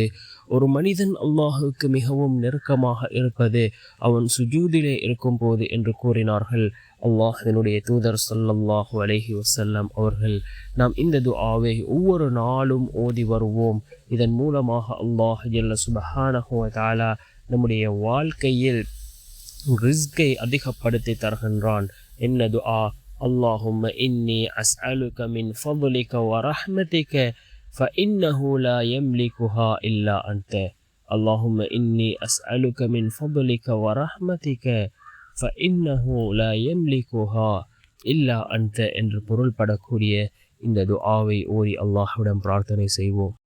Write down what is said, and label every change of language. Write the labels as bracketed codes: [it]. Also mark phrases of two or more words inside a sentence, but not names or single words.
[ta] ஒரு மனிதன் அல்லாஹுக்கு மிகவும் நெருக்கமாக இருப்பது அவன் சுஜூதிலே இருக்கும் போது என்று கூறினார்கள் அல்லாஹ்வினுடைய தூதர் [ar] صلى الله عليه وسلم [ta] அவர்கள். நாம் இந்த துஆவை ஒவ்வொரு நாளும் ஓதி வருவோம். இதன் மூலமாக [ar] الله جل سبحانه و تعالى [ta] நம்முடைய வாழ்க்கையில் ரிஸ்கை அதிகப்படுத்தி தருகின்றான். என்ன துஆ? [ar] اللهم إني أسألك من فضلك ورحمتك فإنه لا يملكها إلا أنت. اللهم إني أسألك من فضلك ورحمتك فإنه لا يملكها إلا أنت [ta] என்று பொருள்படக்கூடிய இந்த துஆவை ஓதி அல்லாஹ்விடம் பிரார்த்தனை செய்வோம்.